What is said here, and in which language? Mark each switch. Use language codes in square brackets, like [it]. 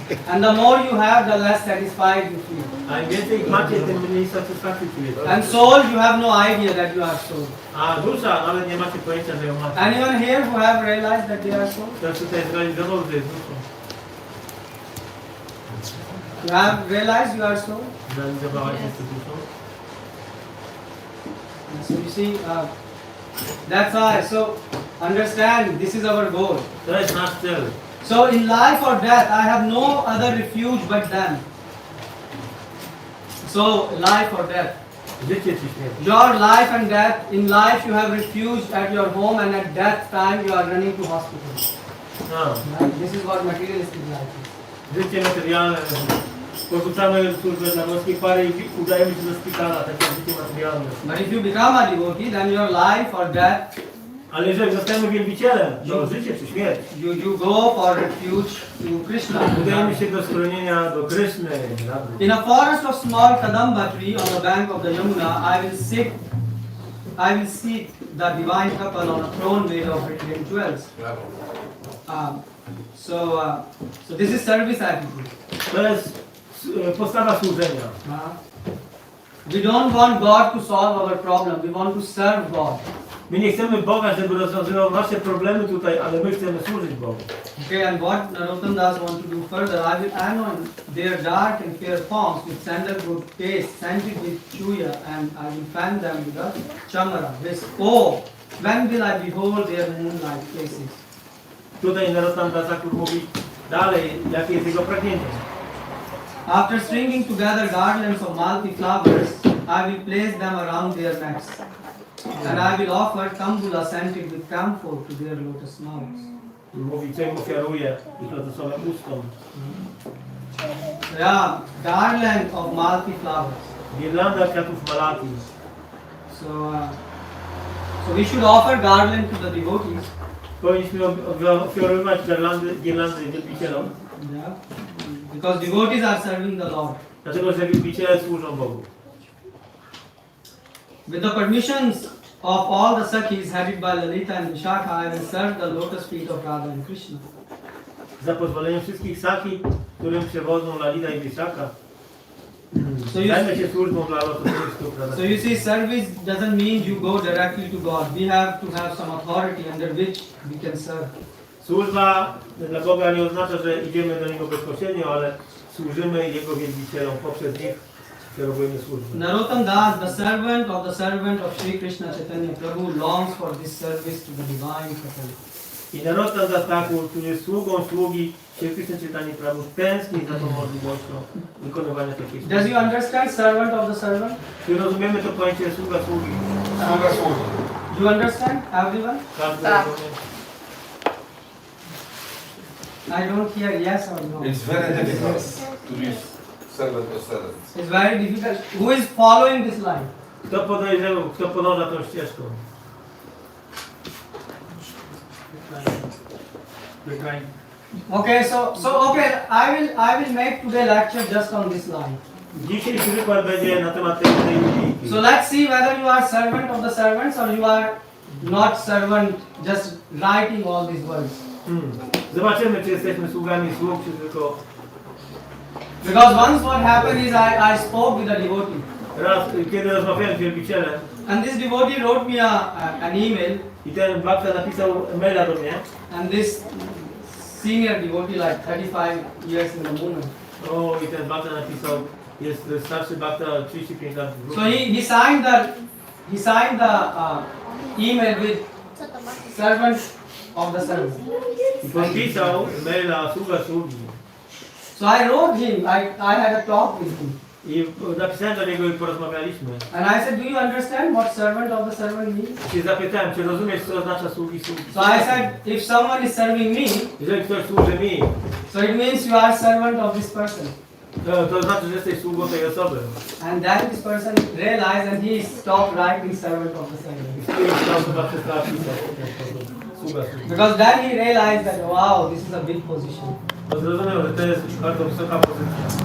[en] And the more you have, the less satisfied you feel. [pl] A im więcej ich macie, tym mniej satysfakcji czujecie. [en] And soul, you have no idea that you are soul. [pl] A dusza, nawet nie macie pojęcia, że ją macie. [en] Anyone here who have realized that they are soul? [pl] Ktoś tutaj zrealizował, że jest duszą. [en] You have realized you are soul? [pl] Zrealizowałaś się duszą. [en] So you see, that's why. So understand, this is our goal. [pl] To jest nasz cel. [en] So in life or death, I have no other refuge but them. So life or death. [pl] Życie czy śmierć. [en] Your life and death. In life you have refuge at your home, and at death time you are running to hospital. No. Right? This is what materialistic life is. [pl] Życie materialne. Porzucamy służbę dla boskiej pary i udajemy się do szpitala, takie życie materialne. [en] But if you become a devotee, then your life or death, [pl] Ale jeżeli zostajemy wielbicielem, to życie czy śmierć. [en] you go for refuge to Krishna. [pl] Udajemy się do schronienia do Kryszny. [en] In a forest of small kadamba tree on the bank of the Yamuna, I will seek the divine couple on a throne made of radiant jewels. So this is service attitude. [pl] To jest postawa służenia. [en] We don't want God to solve our problem. We want to serve God. [pl] My nie chcemy Boga, żeby rozwiązywał nasze problemy tutaj, ale my chcemy służyć Bogu. [en] Okay, and what Narottam Das want to do further, I will anoint their dark and fair forms with sandalwood paste, scented with chuya, and I will fan them with a chamara. This, oh, when will I behold their moonlight faces? [pl] Tutaj Nityananda mówi dalej, jakie jest jego pragnienie. [en] After stringing together garlands of multi flowers, I will place them around their necks, and I will offer tambula scented with camphor to their lotus mouths. [pl] Mówi, co im ofiaruje ich lotosowym ustom. [en] Yeah, garland of multi flowers. [pl] Girlanda kwiatów malaki. [en] So we should offer garland to the devotees. [pl] Powinniśmy ofiarować girlandy wielbicielom. [en] Yeah. Because devotees are serving the Lord. [pl] Dlatego, że wielbiciele służą Bogu. [en] With the permissions of all the Sakhis headed by Lalita and Vishaka, I will serve the lotus feet of Radha and Krishna. [pl] Za pozwoleniem wszystkich saki, którym przewodzą Lalita i Vishaka. Zajmę się służbą dla lotosowych stóp. [en] So you see, service doesn't mean you go directly to God. We have to have some authority under which we can serve. [pl] Służba dla Boga nie oznacza, że idziemy do Niego bezpośrednio, ale służymy Jego wielbicielom poprzez nich, kierujemy służbę. [en] Narottam Das, the servant of Shri Krishna Chaitanya Prabhu, longs for this service to the divine couple. [pl] I Nityananda, który jest sługą sługi Shri Krishna Chaitanya Prabhu, tęskni za tą możliwością wykonywania takiej służby. [en] Does you understand servant of the servant? [pl] Czy rozumiemy to pojęcie sługa sługi? Sługa sługi. [en] Do you understand, everyone? [pl] Każdy Tak. rozumie? [en] I don't hear yes or no. It's very difficult to be servant or servant. It's very difficult. Who is following this line? [pl] Kto podejrzewał, kto podąża tą ścieżką? [en] Okay, so okay, I will make today lecture just on this line. [pl] Dzisiejszy wykład będzie na temat tej linijki. [en] So let's see whether you are servant of the servants or you are not servant, just writing all these words. [pl] Zobaczymy, czy jesteśmy sługami sług, czy tylko... [en] Because once what happened is I spoke with a devotee. [pl] Raz, kiedy rozmawiałem z wielbicielem [en] And this devotee wrote me an email, [pl] i ten bhakta napisał maila do mnie, [en] and this senior devotee, like 35 years in the movement. [pl] o, i ten bhakta napisał, jest starszy bhakta, 35 lat w [en] So [pl] grupie. [en] he signed the email with servant of the servant. [pl] I podpisał maila sługa sługi. [en] So I wrote him. I had a talk with him, [pl] I napisałem do niego i porozmawialiśmy. [en] and I said, "Do you understand what servant of the servant means?" [pl] I zapytałem, czy rozumiesz, co oznacza sługi sługi? [en] So I said, "If someone is serving me, [pl] Jeżeli ktoś służy mi, [en] so it means you are servant of this person." [pl] to znaczy, że jesteś sługą tej osoby. [en] And then this person realized, and he stopped writing servant of the servant. [pl] I ta osoba przestała pisać w ten sposób. Sługa sługi. [en] Because then he realized that, wow, this is a big position. [pl] Bo zrozumiał, że to jest bardzo wysoka pozycja.